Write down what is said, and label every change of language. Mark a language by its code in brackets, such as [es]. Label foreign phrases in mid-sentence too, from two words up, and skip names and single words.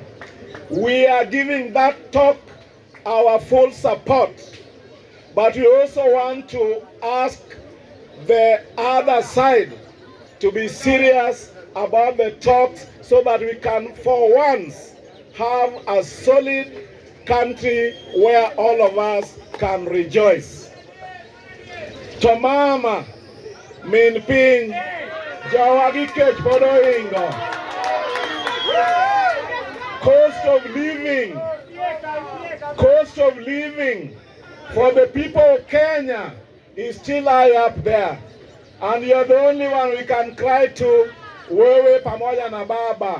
[en] We are giving that talk our full support, but we also want to ask the other side to be serious about the talks so that we can for once have a solid country where all of us can rejoice. [luo] Tomama min piny jawagi kech pod ohingo. [en] Cost of living for the people of Kenya is still high up there. And you're the only one we can cry to, [sw] wewe pamoja na baba.